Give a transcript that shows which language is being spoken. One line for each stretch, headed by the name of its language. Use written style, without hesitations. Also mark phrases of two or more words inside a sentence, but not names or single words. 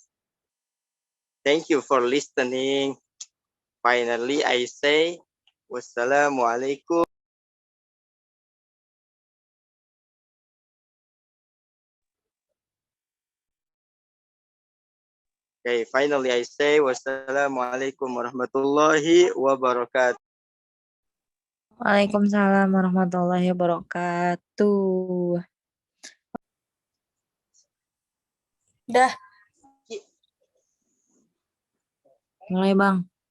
English: Thank you for listening. Finally, I say wassalamualaikum. Okay, finally I say
Arabic: والسلام عليكم ورحمة الله وبركاته. وعليكم السلام ورحمة الله وبركاته.
Indonesian: Dah. Mulai, Bang.